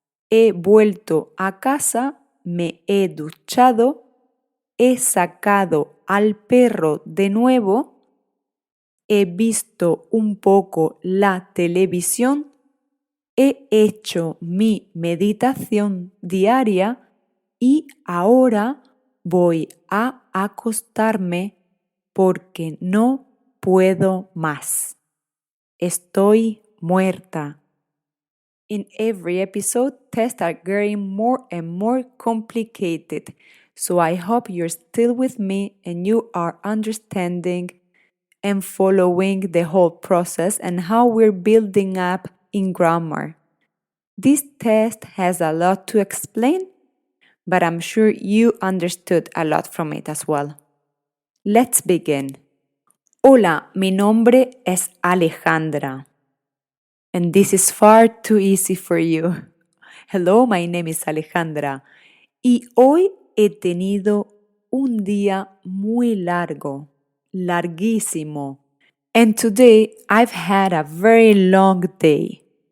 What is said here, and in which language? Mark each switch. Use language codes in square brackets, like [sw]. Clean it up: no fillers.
[es] He vuelto a casa, me he duchado, he sacado al perro de nuevo, he visto un poco la televisión, he hecho mi meditación diaria y ahora voy a acostarme porque no puedo más. Estoy muerta. [en] In every episode, tests are getting more and more complicated. So I hope you're still with me and you are understanding and following the whole process and how we're building up in grammar. This test has a lot to explain, but I'm sure you understood a lot from it as well. Let's begin. [es] Hola, mi nombre es Alejandra. [en] And this is far too easy for you. Hello, my name is Alejandra. [es] Y hoy he tenido un día muy largo, larguísimo. [en] And today I've had a very long day.